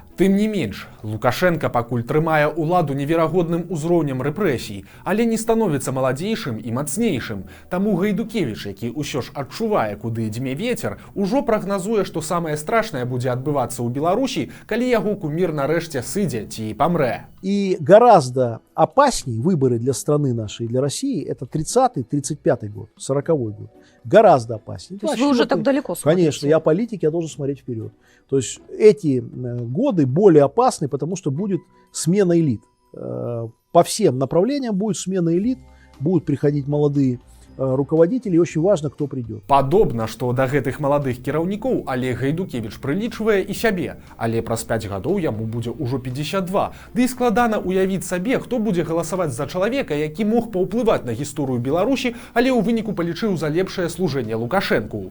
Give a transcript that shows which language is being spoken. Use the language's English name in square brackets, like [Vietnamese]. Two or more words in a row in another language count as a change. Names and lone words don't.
[Belarusian] Тым не менш, Лукашенка пакуль трымае ўладу неверагодным узроўнем рэпрэсій, але не становіцца маладзейшым і мацнейшым. Таму Гайдукевіч, які ўсё ж адчувае, куды дзьме вецер, ужо прагназуе, што самае страшнае будзе адбывацца ў Беларусі, калі яго кумір нарэшце сыдзе ці памрэ. [Russian] И гораздо опасней выборы для страны нашей и для России это 30-й, 35-й год, 40-й год. Гораздо опаснее. То есть вы уже так далеко смотрите? Конечно, я политик, я должен смотреть вперед. То есть эти годы более опасны, потому что будет смена элит. По всем направлениям будет смена элит, будут приходить молодые руководители, и очень важно, кто придет. [Belarusian] Падобна, што да гэтых маладых кіраўнікоў Олег Гайдукевіч прылічвае і сябе, але праз 5 гадоў яму будзе ўжо 52. Ды і складана уявіць сабе, хто будзе галасаваць за чалавека, які мог паўплываць на гісторыю Беларусі, але ў выніку палічыў за лепшае служэнне Лукашэнку.